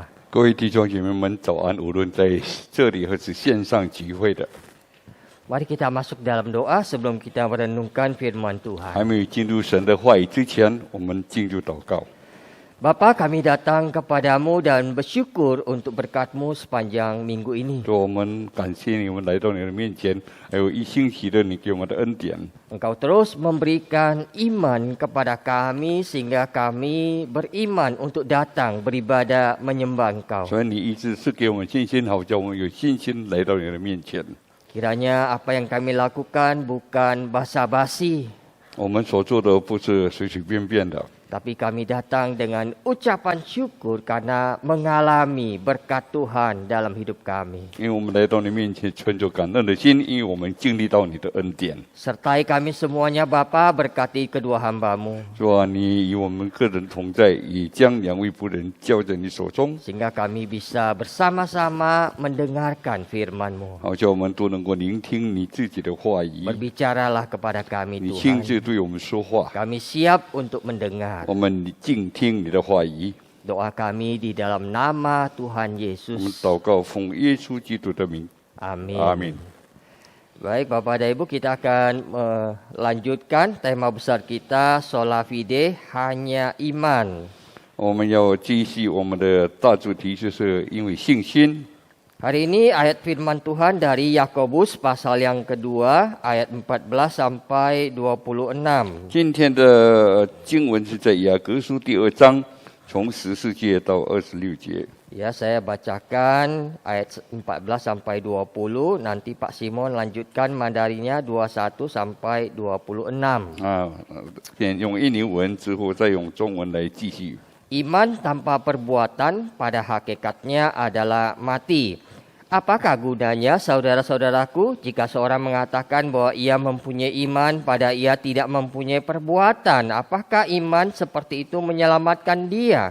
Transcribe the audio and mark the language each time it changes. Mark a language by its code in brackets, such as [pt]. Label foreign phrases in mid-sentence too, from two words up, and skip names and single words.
[zh] 各位弟兄姐妹们，早安！无论在这里或是线上聚会的， [id] Mari kita masuk dalam doa sebelum kita merenungkan firman [zh] 还 [id] Tuhan. [zh] 没有进入神的话语之前，我们进入祷告。 [id] Bapa, kami datang kepadamu dan bersyukur untuk berkat-Mu sepanjang minggu ini. [zh] 主，我们感谢你们来到你的面前，还有一星期的你给我们的恩典。 [id] Engkau terus memberikan iman kepada kami sehingga kami beriman untuk datang beribadah menyembah Engkau. [zh] 所以你一直是给我们信心，好叫我们有信心来到你的面前。 [id] Kiranya apa yang kami lakukan bukan basa-basi, [zh] 我们所做的不是随随便便的， [id] tapi kami datang dengan ucapan syukur karena mengalami berkat Tuhan dalam hidup kami. [zh] 因为我们来到你面前存着感恩的心，因为我们经历到你的恩典。 [id] Sertai kami semuanya Bapa, berkati kedua hamba-Mu. [zh] 主啊，你与我们个人同在，也将两位仆人交在你手中， [id] Sehingga kami bisa bersama-sama mendengarkan firman-Mu. [zh] 好叫我们都能够聆听你自己的话语。 [id] Berbicaralah kepada kami [zh] 你亲 [id] Tuhan. [zh] 自对我们说话， [id] Kami siap untuk mendengar. [zh] 我们静听你的话语。 [id] Doa kami di dalam nama Tuhan [zh] 我们 [id] Yesus. [zh] 祷告，奉耶稣基督的名， [id] Amin. [zh] 阿门。 [id] Baik Bapak dan Ibu, kita akan melanjutkan tema besar kita [la] Sola Fide, [id] hanya iman. [zh] 我们要继续我们的大主题，就是因为信心。 [id] Hari ini ayat firman Tuhan dari Yakobus pasal yang kedua ayat 14 sampai 26. [zh] 今天的经文是在雅各书第2章，从14节到26节。 [id] Ya, saya bacakan ayat 14 sampai 20, nanti Pak Simon lanjutkan mandarinya 21 sampai 26. [zh] 先用印尼文，之后再用中文来继续。 [id] Iman tanpa perbuatan pada hakikatnya adalah mati. Apakah gunanya saudara-saudaraku jika seorang mengatakan bahwa ia mempunyai iman pada ia tidak mempunyai perbuatan? Apakah iman seperti itu menyelamatkan dia?